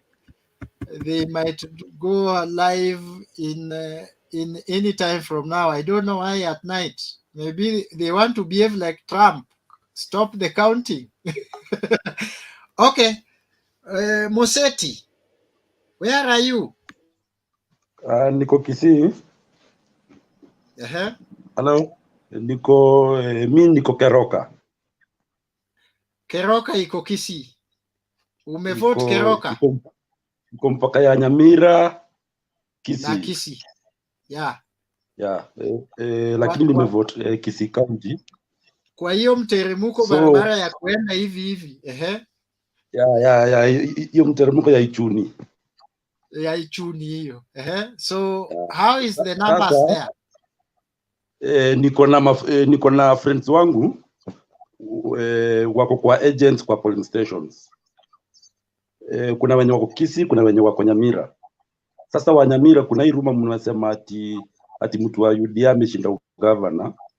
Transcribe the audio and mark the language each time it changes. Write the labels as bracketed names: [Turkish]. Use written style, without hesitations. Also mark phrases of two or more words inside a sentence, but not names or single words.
[English] They might go live in any time from now. I don't know why at night. Maybe they want to behave like Trump. Stop the counting. Okay. Museti, where are you? [Swahili] Niko Kisii. Hello. Mi niko Keroka. Keroka iko Kisii. Umevote Keroka iko mpaka ya Nyamira, na Kisii. Kisii. Yeah. Yeah, lakini nimevote Kisii County. Kwa hiyo mteremko So barabara ya kuenda hivi. Ehe. ya hiyo mteremko ya Ichuni. Ya Ichuni hiyo. Ehe. [English] So how is the numbers [Swahili] Sasa, [English] there? [Swahili] niko na friends wangu wako kwa agents kwa polling stations. Kuna wenye wako Kisii, kuna wenye wako Nyamira. Sasa wa Nyamira kuna hii rumor mnasema ati mtu wa UDA ameshinda governor.